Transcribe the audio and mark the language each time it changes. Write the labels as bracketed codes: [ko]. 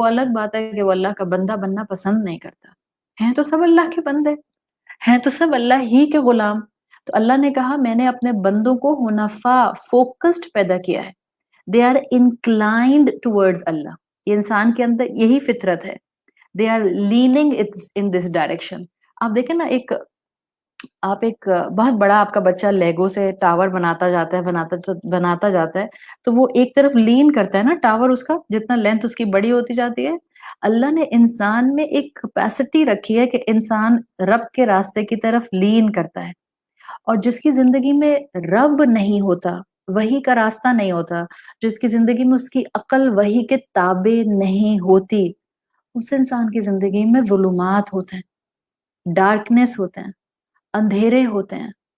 [ur] وہ الگ بات ہے کہ وہ اللہ کا بندہ بننا پسند نہیں کرتا. ہیں تو سب اللہ کے بندے، ہیں تو سب اللہ ہی کے غلام. تو اللہ نے کہا میں نے اپنے بندوں کو حنفاء، فوکسڈ پیدا کیا ہے. [en] They are inclined towards Allah. [ur] یہ انسان کے اندر یہی فطرت ہے. [en] They are leaning in this direction. [ur] آپ دیکھیں نا، آپ ایک بہت بڑا آپ کا بچہ لیگو سے ٹاور بناتا جاتا ہے تو وہ ایک طرف لین کرتا ہے نا ٹاور، اس کا جتنا لینتھ اس کی بڑی ہوتی جاتی ہے. اللہ نے انسان میں ایک کیپیسٹی رکھی ہے کہ انسان رب کے راستے کی طرف لین کرتا ہے، اور جس کی زندگی میں رب نہیں ہوتا، وحی کا راستہ نہیں ہوتا، جس کی زندگی میں اس کی عقل وحی کے تابع نہیں ہوتی، اس انسان کی زندگی میں ظلمات ہوتے ہیں، ڈارکنیس ہوتے ہیں، اندھیرے ہوتے ہیں.